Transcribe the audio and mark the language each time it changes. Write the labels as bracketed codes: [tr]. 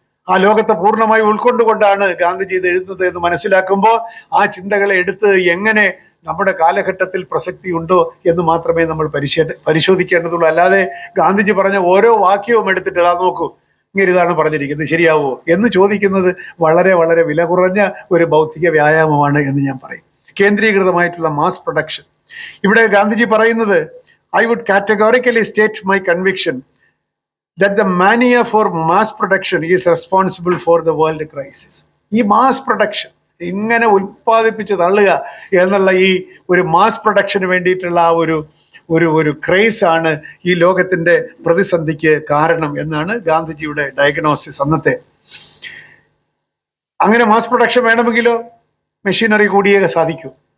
[ml] ആ ലോകത്തെ പൂർണ്ണമായി ഉൾക്കൊണ്ടുകൊണ്ടാണ് ഗാന്ധിജി ഇത് എഴുതുന്നത് എന്ന് മനസ്സിലാക്കുമ്പോൾ ആ ചിന്തകളെ എടുത്ത് എങ്ങനെ നമ്മുടെ കാലഘട്ടത്തിൽ പ്രസക്തി ഉണ്ടോ എന്ന് മാത്രമേ നമ്മൾ പരിശോധിക്കേണ്ടതുള്ളൂ. അല്ലാതെ ഗാന്ധിജി പറഞ്ഞ ഓരോ വാക്യവും എടുത്തിട്ട് നോക്കൂ, ഇങ്ങനെ ഇതാണ് പറഞ്ഞിരിക്കുന്നത്, ശരിയാവുമോ എന്ന് ചോദിക്കുന്നത് വളരെ വളരെ വില കുറഞ്ഞ ഒരു ബൗദ്ധിക വ്യായാമമാണ് എന്ന് ഞാൻ പറയും. കേന്ദ്രീകൃതമായിട്ടുള്ള മാസ് പ്രൊഡക്ഷൻ. ഇവിടെ ഗാന്ധിജി പറയുന്നത്, [en] I would categorically state my conviction that the mania for mass production is responsible for the world crisis. [ml] ഈ മാസ് പ്രൊഡക്ഷൻ, ഇങ്ങനെ ഉൽപ്പാദിപ്പിച്ച് തള്ളുക എന്നുള്ള ഈ ഒരു മാസ് പ്രൊഡക്ഷന് വേണ്ടിയിട്ടുള്ള ആ ഒരു ക്രൈസ് ആണ് ഈ ലോകത്തിന്റെ പ്രതിസന്ധിക്ക് കാരണം എന്നാണ് ഗാന്ധിജിയുടെ ഡയഗ്നോസിസ് അന്നത്തെ. അങ്ങനെ മാസ് പ്രൊഡക്ഷൻ വേണമെങ്കിലോ മെഷീനറി കൂടിയേ സാധിക്കൂ.